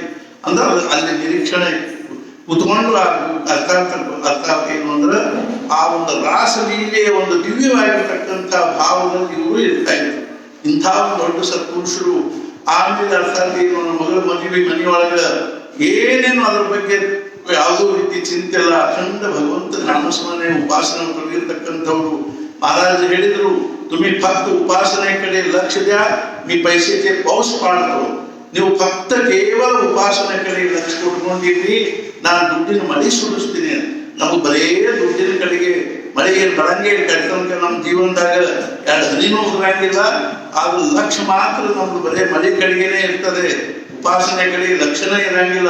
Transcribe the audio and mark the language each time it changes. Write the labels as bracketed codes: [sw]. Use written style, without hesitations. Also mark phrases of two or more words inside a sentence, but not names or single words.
[kn] ಅಂದ್ರೆ ಅಲ್ಲಿ ನಿರೀಕ್ಷಣೆ ಕುತ್ಕೊಂಡು ಅರ್ಥ ಏನು ಅಂದ್ರೆ ಆ ಒಂದು ರಾಸಲೀಲೆಯ ಒಂದು ದಿವ್ಯವಾಗಿರ್ತಕ್ಕಂಥ ಭಾವದಲ್ಲಿ ಇವರು ಇರ್ತಾ ಇದ್ರು. ಇಂಥ ಒಂದು ದೊಡ್ಡ ಸತ್ಪುರುಷರು. ಆಮೇಲೆ ಅರ್ಥಾತ್ ಏನು ಮಗಳ ಮದುವೆ ಮನೆಯೊಳಗ ಏನೇನು ಅದ್ರ ಬಗ್ಗೆ ಯಾವುದೋ ರೀತಿ ಚಿಂತೆ ಇಲ್ಲ, ಅಖಂಡ ಭಗವಂತನ ನಾಮಸ್ಮರಣೆ ಉಪಾಸನೆ ಇರ್ತಕ್ಕಂಥವ್ರು. ಮಹಾರಾಜರು ಹೇಳಿದ್ರು, [mr] तुम्ही फक्त उपासनेकडे लक्ष द्या, मी पैशाचे पाऊस पाडतो. [kn] ನೀವು ಫಕ್ತ ಕೇವಲ ಉಪಾಸನೆकडे ಲಕ್ಷ ಕೊಟ್ಕೊಂಡಿದ್ರಿ, ನಾನು ದುಡ್ಡಿನ ಮಳೆ ಸುರಿಸ್ತೀನಿ. ನಮಗೆ ಬರೇ ದುಡ್ಡಿನ ಕಡೆಗೆ ಮಳೆ ಏನು ಬರಂಗೆ ಕಟ್ಕೊಂಡ್ರೆ ನಮ್ಮ ಜೀವನದಾಗ ಎರಡು ಹನಿನೂ ಬರಂಗಿಲ್ಲ. ಆದ್ರೂ ಲಕ್ಷ ಮಾತ್ರ ನಮ್ದು ಬರೇ ಮಳೆ ಕಡೆಗೇನೆ ಇರ್ತದೆ, ಉಪಾಸನೆ ಕಡೆ ಲಕ್ಷಣ ಇರಂಗಿಲ್ಲ.